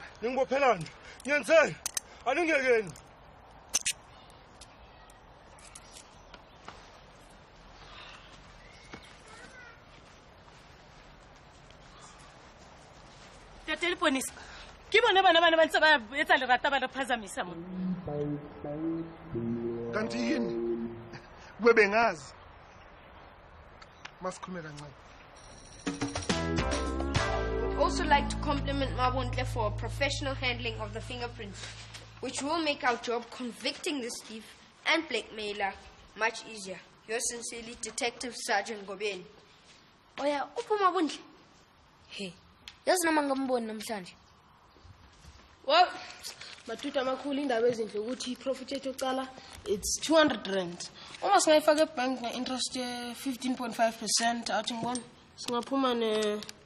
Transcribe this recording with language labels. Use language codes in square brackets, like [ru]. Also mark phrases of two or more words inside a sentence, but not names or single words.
[zu] Ngingibophelani. Ngiyenzeni? Aningekeni. Telefonisa. [tn] Kibone bana bantsaba etsa lerata ba phazamisa mo. [zu] Kanti yini? Kube bengazi. Masikhulume kancane. [en] We'd also like to compliment Mabontle for professional handling of the fingerprints, which will make our job convicting this thief and blackmailer much easier. Yours sincerely, Detective Sergeant Gobeni. [zu] Oya, uphuma Mabontle. Hey, yazi noma ngamboni namhlanje. Well, matuta amakhulu indaba ezinhle ukuthi profit yethu ocala [en] it's 200 rand. [zu] Uma singayifaka ebank na interest ye 15.5% athi ngibona singaphuma ne